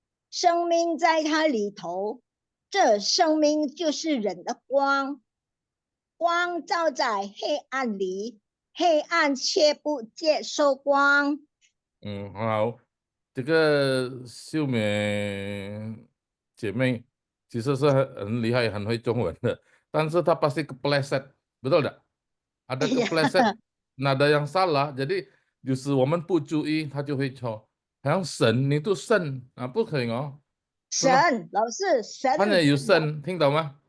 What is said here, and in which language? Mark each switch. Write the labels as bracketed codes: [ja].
[zh] 生命在他里头，这生命就是人的光，光照在黑暗里，黑暗却不接受光。好，这个秀美姐妹其实是很厉害、很会中文的，但是她 [id] pasti kepleset, betul tak? Ada kepleset nada yang salah, jadi justru [zh] 我们不注意，她就会错。好像神，你读神不可以哦。神，老师，神。 [id] Hanya [zh] 有神，听懂吗？